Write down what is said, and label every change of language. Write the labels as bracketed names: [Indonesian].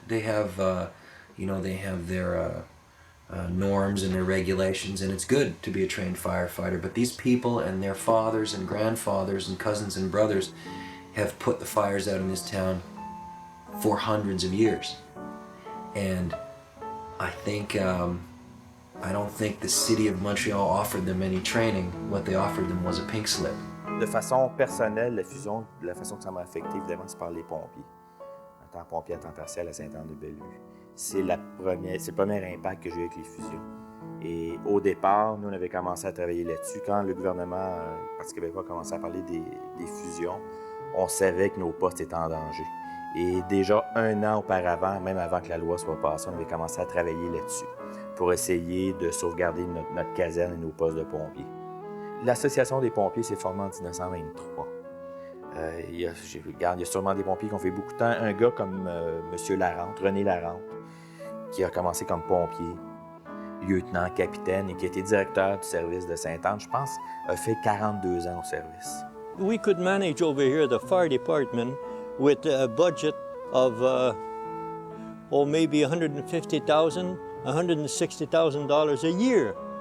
[English] They have, they have their norms and their regulations, and it's good to be a trained firefighter, but these people and their fathers and grandfathers and cousins and brothers have put the fires out in this town for hundreds of years. And I don't think the city of Montreal offered them any training. What they offered them was a pink slip. [French] De façon personnelle, la fusion, la façon que ça m'a affecté, évidemment, c'est par les pompiers. En tant que pompier à temps partiel à Sainte-Anne-de-Bellevue. C'est le premier impact que j'ai eu avec les fusions. Et au départ, nous, on avait commencé à travailler là-dessus. Quand le gouvernement, le Parti Québécois, a commencé à parler des fusions, on savait que nos postes étaient en danger. Et déjà 1 an auparavant, même avant que la loi soit passée, on avait commencé à travailler là-dessus pour essayer de sauvegarder notre caserne et nos postes de pompiers. L'Association des pompiers s'est formée en 1923. Il y a sûrement des pompiers qui ont fait beaucoup de temps. Un gars comme M. Larente, René Larente, qui a commencé comme pompier, lieutenant, capitaine, et qui a été directeur du service de Sainte-Anne, je pense, a fait 42 ans au service. [English] We could manage over here the fire department with a budget of maybe $150,000, $160,000 a year.